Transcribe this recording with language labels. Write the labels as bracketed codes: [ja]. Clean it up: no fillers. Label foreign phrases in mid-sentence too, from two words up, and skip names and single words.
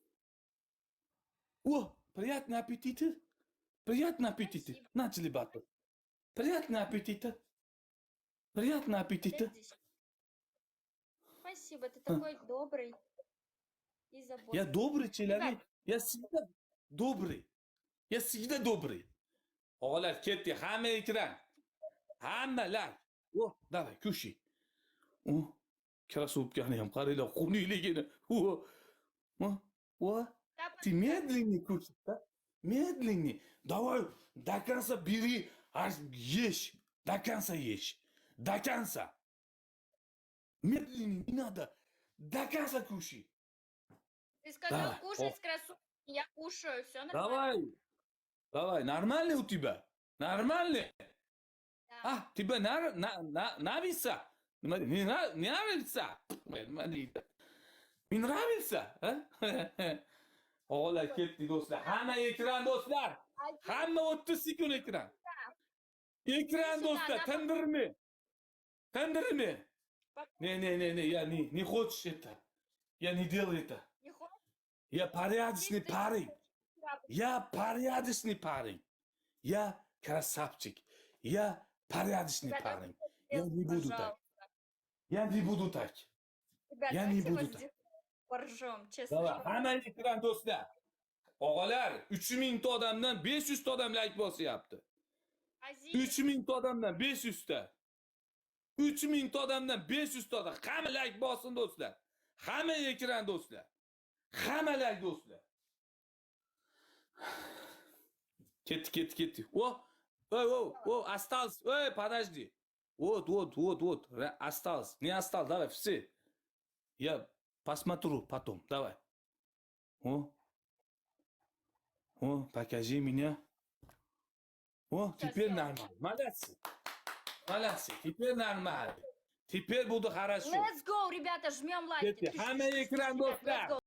[ru] О, приятного аппетита. Приятного аппетита. Спасибо. Начали батл. Приятного аппетита. Приятного аппетита. Подожди. Спасибо, ты такой добрый и Я заботливый. добрый человек. Ребят. Я всегда добрый. Я всегда добрый. [uz] Oğlan ketdi. Hamma ekran. Hammalar. O, [ru] давай, кушай. [uz] O, krossовкani ham qaranglar, xunukligini. O, [ru] ты медленнее кушай, да? Медленнее. Давай, до конца бери, аж ешь. До конца ешь. До конца. Медленнее, не надо. До конца кушай. Ты сказал Давай. кушать с красоткой, я кушаю, все нормально. Давай. Давай, нормально у тебя? Нормально? Да. Тебе нравится? Не нравится? Не нравится? [uz] Oğlan ketdi do'stlar. Hamma ekran do'stlar. Hamma 30 sekund ekran. Ekran do'stlar, tindirmi? Tindirmi? [ru] Не, я не хочешь это. Я не делаю это. Не хочешь? Я порядочный парень. Я порядочный парень. Я красавчик. Я порядочный Ребята, парень. Я не буду так. Пожалуйста. Я не буду так. Ребята, Я не давайте буду вот так. здесь поржем, честно. Давай, [uz] hemen ekran do'stlar. Og'alar, 3000 ta odamdan 500 ta odam like bosyapti. Aziz, 3000 ta odamdan 500 ta. 3000 ta odamdan 500 ta odam. Hamma like bossin do'stlar. Hamma ekran do'stlar. Hamma like do'stlar. Ketdi. [ru] Осталось. Подожди. Вот. Осталось. Не осталось. Давай, все. Я посмотрю потом. Давай. Покажи меня. Теперь всё. нормально. Молодцы. Теперь нормально. Теперь буду хорошо. [en] let's go, [ru] ребята, жмем лайки. [uz] Hamma ekran do'stlar.